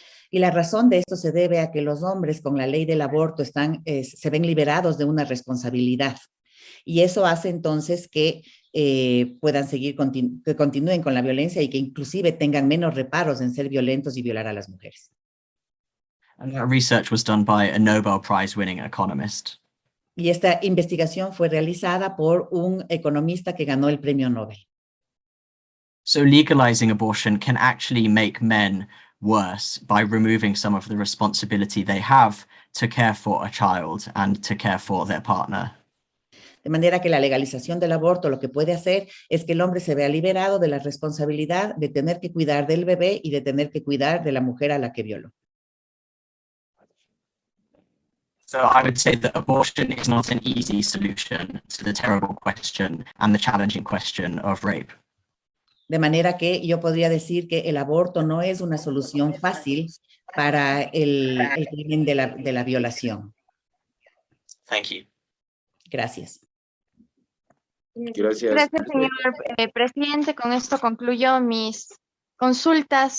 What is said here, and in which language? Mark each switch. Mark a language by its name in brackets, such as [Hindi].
[Spanish] Y la razón de esto se debe a que los hombres con la ley del aborto se ven liberados de una responsabilidad. Y eso hace entonces que puedan seguir, que continúen con la violencia y que inclusive tengan menos reparos en ser violentos y violar a las mujeres. [English] And that research was done by a Nobel Prize winning economist. [Spanish] Y esta investigación fue realizada por un economista que ganó el premio Nobel. [English] So legalizing abortion can actually make men worse by removing some of the responsibility they have to care for a child and to care for their partner. [Spanish] De manera que la legalización del aborto lo que puede hacer es que el hombre se vea liberado de la responsabilidad de tener que cuidar del bebé y de tener que cuidar de la mujer a la que violó. [English] So I would say that abortion is not an easy solution to the terrible question and the challenging question of rape. [Spanish] De manera que yo podría decir que el aborto no es una solución fácil para el crimen de la violación. [English] Thank you. [Spanish] Gracias. Gracias. Gracias, señor presidente. Con esto concluyo mis consultas.